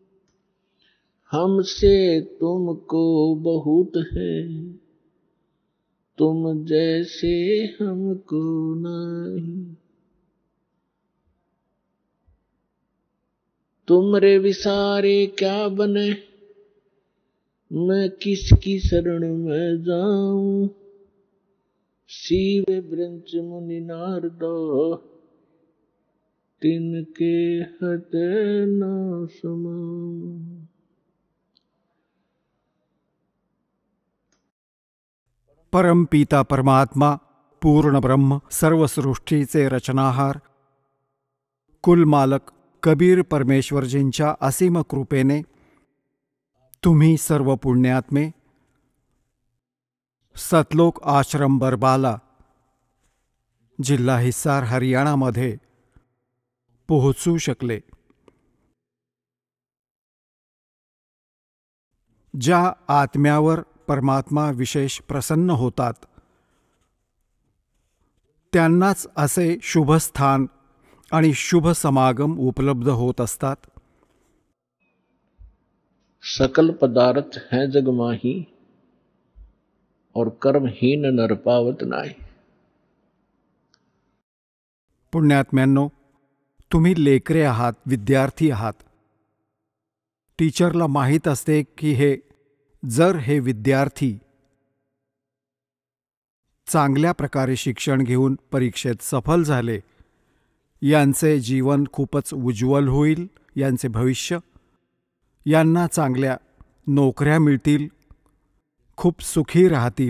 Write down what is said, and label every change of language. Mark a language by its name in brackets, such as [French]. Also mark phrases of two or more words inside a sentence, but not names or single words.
[Hindi] हमसे तुमको बहुत है तुम जैसे हमको नहीं। तुमरे विसारे क्या बने मैं किसकी शरण में जाऊं, शिव ब्रंच मुनि नारदो, तिनके हते न समाऊं। [Marathi] परमपिता परमात्मा, पूर्ण ब्रह्म, सर्व सृष्टीचे रचनाहार, कुलमालक कबीर परमेश्वरजींच्या असीम कृपेने तुम्ही सर्व पुण्यात्मे सतलोक आश्रम बरबाला, जिल्हा हिसार, हरियाणामध्ये पोहोचू शकले. ज्या आत्म्यावर परमात्मा विशेष प्रसन्न होतात त्यांनाच असे शुभस्थान आणि शुभ समागम उपलब्ध होत असतात. [Hindi] सकल पदार्थ हैं जग माही, और कर्महीन नर पावत नाही. [Marathi] पुण्यात्म्यांनो, तुम्ही लेकरे आहात, विद्यार्थी आहात. टीचरला माहीत असते की जर हे विद्यार्थी चांगल्या प्रकारे शिक्षण घेऊन परीक्षेत सफल झाले, यांचे जीवन खूपच उज्ज्वल होईल, यांचे भविष्य, यांना चांगल्या नोकऱ्या मिळतील, खूप सुखी राहतील.